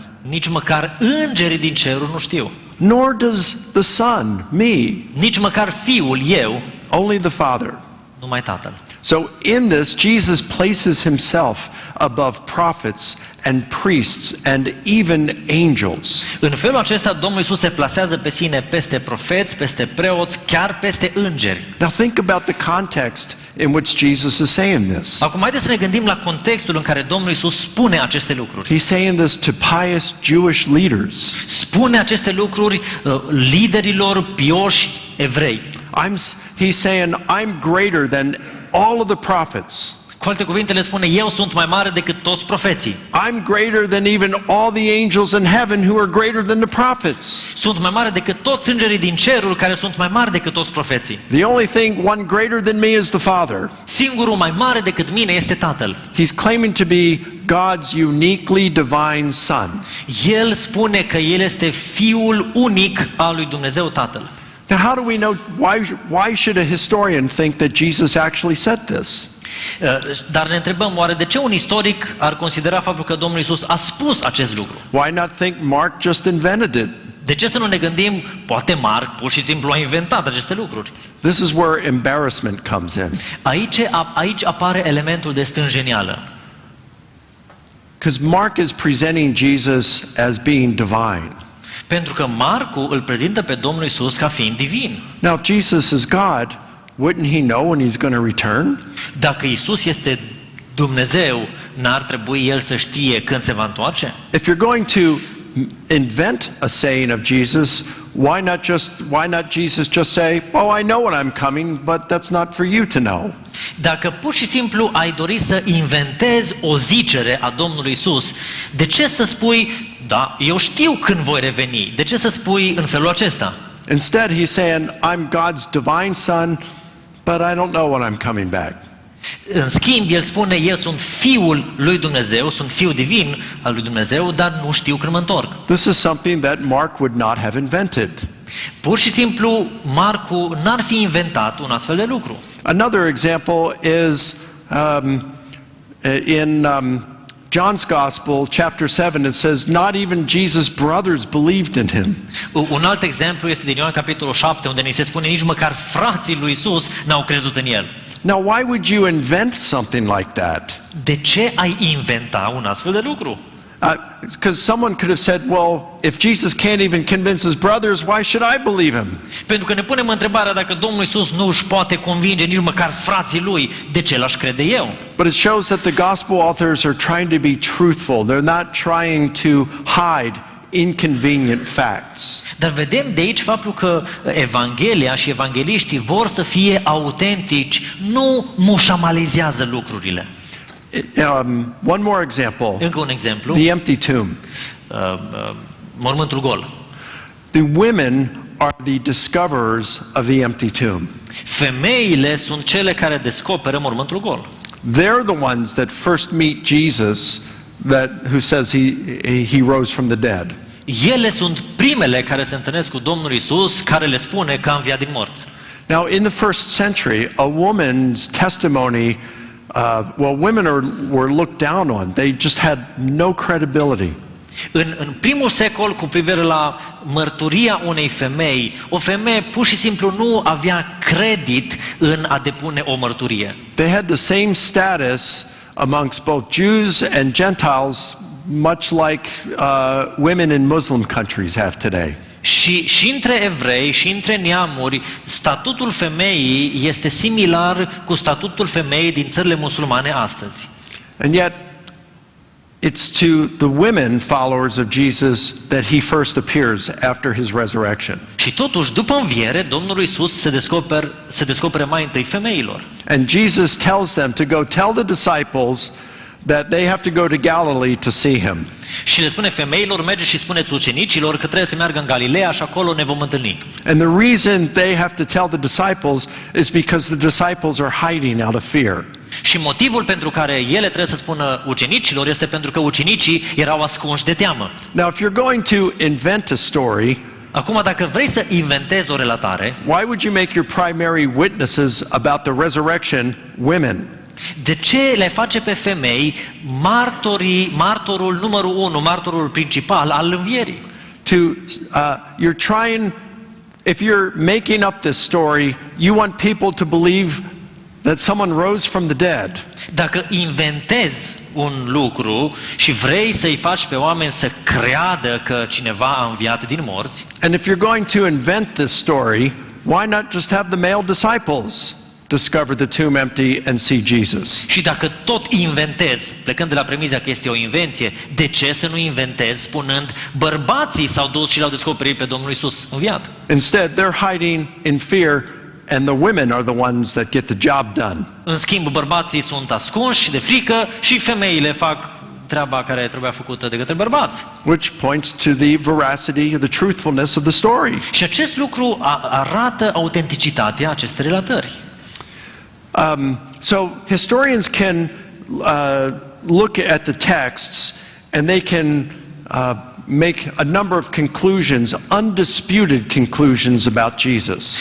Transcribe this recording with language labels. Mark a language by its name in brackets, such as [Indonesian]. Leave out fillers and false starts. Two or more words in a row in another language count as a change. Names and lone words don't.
[Romanian] nici măcar îngerii din cerul nu știu, [English] Nor does the Son, me, [Romanian] nici măcar Fiul, eu, [English] only the Father. [Romanian] numai Tatăl. [English] So in this, Jesus places himself above prophets and priests and even angels. [Romanian] În felul acesta, Domnul Iisus se plasează pe sine peste profeți, peste preoți, chiar peste îngeri. [English] Now think about the context in which Jesus is saying this. [Romanian] Acum, haideți să ne gândim la contextul în care Domnul Iisus spune aceste lucruri. [English] He's saying this to pious Jewish leaders. [Romanian] Spune aceste lucruri liderilor pioși evrei. [English] He's saying, I'm greater than all of the prophets. [Romanian] Cu alte cuvinte le spune, eu sunt mai mare decât toți profeții. [English] I'm greater than even all the angels in heaven who are greater than the prophets. [Romanian] Sunt mai mare decât toți îngerii din cerul care sunt mai mari decât toți profeții. [English] The only thing one greater than me is the Father. [Romanian] Singurul mai mare decât mine este Tatăl. [English] He's claiming to be God's uniquely divine Son. [Romanian] El spune că El este Fiul unic al lui Dumnezeu Tatăl. [English] Now how do we know, why should a historian think that Jesus actually said this? [Romanian] Dar ne întrebăm, oare de ce un istoric ar considera faptul că Domnul Iisus a spus acest lucru? [English] Why not think Mark just invented it? [Romanian] De ce să nu ne gândim, poate Marc pur și simplu a inventat aceste lucruri? [English] This is where embarrassment comes in. [Romanian] Aici apare elementul de stânjenială. [English] Because Mark is presenting Jesus as being divine. [Romanian] Pentru că Marcu îl prezintă pe Domnul Iisus ca fiind divin. [English] Now, if Jesus is God, wouldn't he know when he's going to return? [Romanian] Dacă Iisus este Dumnezeu, n-ar trebui El să știe când se va întoarce? [English] If you're going to invent a saying of Jesus, why not Jesus just say, "Oh, I know when I'm coming, but that's not for you to know." [Romanian] Dacă pur și simplu ai dori să inventezi o zicere a Domnului Iisus, de ce să spui, da, eu știu când voi reveni? De ce să spui în felul acesta? [English] Instead, he's saying, I'm God's divine Son, but I don't know when I'm coming back. [Romanian] În schimb, el spune, eu sunt Fiul lui Dumnezeu, sunt Fiul divin al lui Dumnezeu, dar nu știu când mă întorc. [English] This is something that Mark would not have invented. [Romanian] Pur și simplu, Marcu n-ar fi inventat un astfel de lucru. [English] Another example is in John's Gospel, chapter 7, it says, not even Jesus' brothers believed in him. [Romanian] Un alt exemplu este din Ioan capitolul 7, unde ni se spune nici măcar frații lui Isus n-au crezut în el. [English] Now, why would you invent something like that? [Romanian] De ce ai inventa un astfel de lucru? [English] Because someone could have said, well, if Jesus can't even convince his brothers, why should I believe him? [Romanian] Pentru că ne punem întrebarea dacă Domnul Isus nu își poate convinge nici măcar frații lui, de ce l-aș crede eu? [English] But it shows that the gospel authors are trying to be truthful. They're not trying to hide inconvenient facts. [Romanian] Dar vedem de aici faptul că Evanghelia și evangheliștii vor să fie autentici, nu mușamalizează lucrurile. [English] One more example. [Romanian] Încă un exemplu. [English] The empty tomb. [Romanian] Mormântul gol. [English] The women are the discoverers of the empty tomb. [Romanian] Femeile sunt cele care descoperă mormântul gol. [English] They're the ones that first meet Jesus, who says he rose from the dead. [Romanian] Ele sunt primele care se întâlnesc cu Domnul Isus, care le spune că a înviat din morți. [English] Now, in the first century, a woman's testimony, women were looked down on. They just had no credibility. [Romanian] În primul secol, cu privire la mărturia unei femei, o femeie pur și simplu nu avea credit în a depune o mărturie. [English] They had the same status amongst both Jews and Gentiles, much like women in Muslim countries have today. [Romanian] Și între evrei și între neamuri, statutul femeii este similar cu statutul femeii din țările musulmane astăzi. [English] And yet, it's to the women followers of Jesus that he first appears after his resurrection. [Romanian] Și totuși, după înviere, Domnul Isus se descoperă mai întâi femeilor. [English] And Jesus tells them to go tell the disciples that they have to go to Galilee to see him. [Romanian] Și le spune femeilor, mergeți și spuneți ucenicilor că trebuie să meargă în Galileea și acolo ne vom întâlni. [English] And the reason they have to tell the disciples is because the disciples are hiding out of fear. [Romanian] Și motivul pentru care ele trebuie să spună ucenicilor este pentru că ucenicii erau ascunși de teamă. [English] Now, if you're going to invent a story, [Romanian] acum, dacă vrei să inventezi o relatare, [English] why would you make your primary witnesses about the resurrection women? [Romanian] de ce le face pe femei martorul numărul 1, martorul principal al învierii? [English] You're trying, if you're making up this story, you want people to believe that someone rose from the dead. [Romanian] Dacă inventezi un lucru și vrei să-i faci pe oameni să creadă că cineva a înviat din morți, [English] and if you're going to invent this story, why not just have the male disciples discover the tomb empty and see Jesus? [Romanian] și dacă tot inventezi, plecând de la premiza că este o invenție, de ce să nu inventezi spunând bărbații s-au dus și l-au descoperit pe Domnul Isus înviat? [English] Instead, they're hiding in fear, and the women are the ones that get the job done. [Romanian] În schimb, bărbații sunt ascunși de frică și femeile fac treaba care trebuia făcută de către bărbați. [English] Which points to the veracity, the truthfulness of the story. [Romanian] Și acest lucru arată autenticitatea acestei relatări. [English] So historians can look at the texts and they can make a number of conclusions, undisputed conclusions about Jesus.